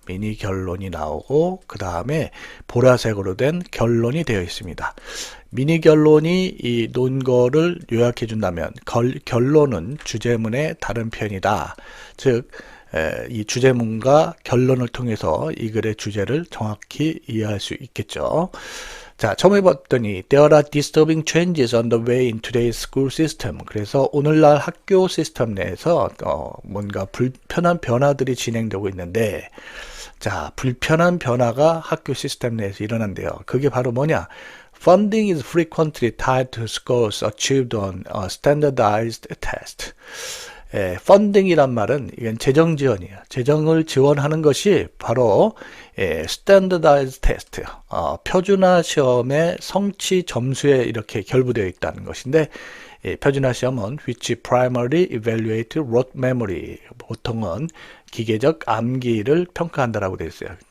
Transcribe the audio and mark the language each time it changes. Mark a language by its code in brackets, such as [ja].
[ko] 미니 결론이 나오고 그 다음에 보라색으로 된 결론이 되어 있습니다. 미니 결론이 이 논거를 요약해 준다면 결론은 주제문의 다른 편이다. 즉 이 주제문과 결론을 통해서 이 글의 주제를 정확히 이해할 수 있겠죠. 자, 처음에 봤더니 [en] There are disturbing changes on the way in today's school system. [ko] 그래서 오늘날 학교 시스템 내에서 뭔가 불편한 변화들이 진행되고 있는데, 자, 불편한 변화가 학교 시스템 내에서 일어난대요. 그게 바로 뭐냐? [en] Funding is frequently tied to scores achieved on a standardized test. [ko] 펀딩이란 말은 이건 재정 지원이에요. 재정을 지원하는 것이 바로 스탠더다이즈 테스트, 표준화 시험의 성취 점수에 이렇게 결부되어 있다는 것인데, 표준화 시험은 [en] which primarily evaluate rote memory, [ko] 보통은 기계적 암기를 평가한다라고 되어 있어요.